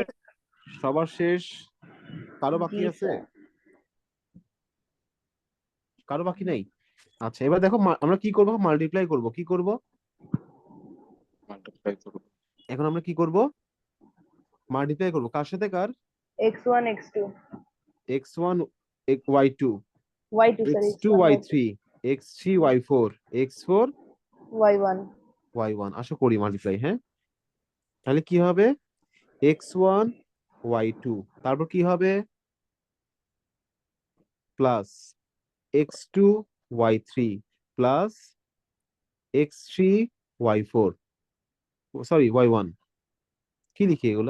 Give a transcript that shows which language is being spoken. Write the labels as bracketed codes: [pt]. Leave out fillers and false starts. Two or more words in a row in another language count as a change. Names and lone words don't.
[bn] সবার শেষ? কারো বাকি জি আছে? স্যার। কারো বাকি নাই? আচ্ছা, এবার দেখো আমরা কি করব, মাল্টিপ্লাই করব। কি করব মাল্টিপ্লাই করব। এখন? আমরা কি করব? মাল্টিপ্লাই করব কার সাথে কার? x1 x2 x1 y2, y2 স্যার x2 x1 y2 y3, x3 y4, x4 y1 y1। আসো করি মাল্টিপ্লাই। হ্যাঁ, তাহলে কি হবে? x1 y2, তারপর কি হবে? প্লাস x2 y3 প্লাস x3 y4, সরি y1, কি লিখি এগুলা?